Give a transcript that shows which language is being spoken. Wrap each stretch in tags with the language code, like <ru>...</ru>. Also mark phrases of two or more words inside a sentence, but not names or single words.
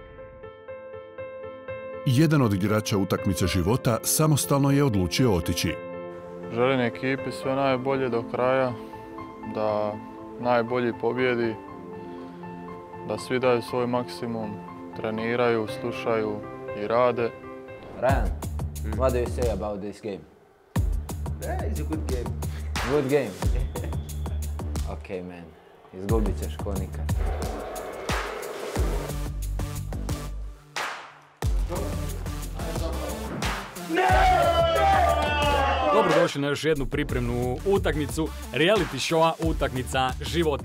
<hr>Jedan od igrača utakmice života samostalno je odlučio otići. Želim ekipi sve najbolje do kraja, da najbolji pobjedi, da svi daju svoj maksimum, treniraju, slušaju i rade.</hr> <en>Ryan, what do you say about this game? Yeah, it's a good game. Good game? Okay, man.</en> <hr>Izgubit ćeš ko nikad. Dobrodošli na još jednu pripremnu utakmicu,</hr> <en>reality showa</en> <hr>Utakmica života.</hr>